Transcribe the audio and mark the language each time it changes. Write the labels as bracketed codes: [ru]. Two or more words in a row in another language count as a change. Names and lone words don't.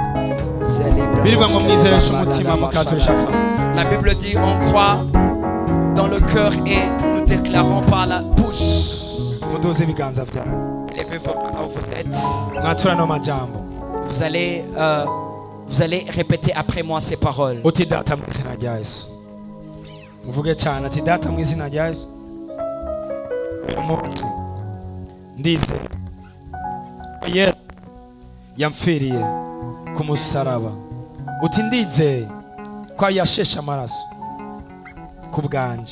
[fr] La Bible dit on croit dans le cœur et nous déclarons par la bouche. Élevez vos mains où vous êtes. Vous allez répéter après moi ces paroles. [rn] yamfiriye ku musaraba. Uti ndizeye ko yasheshe amaraso ku bwanje.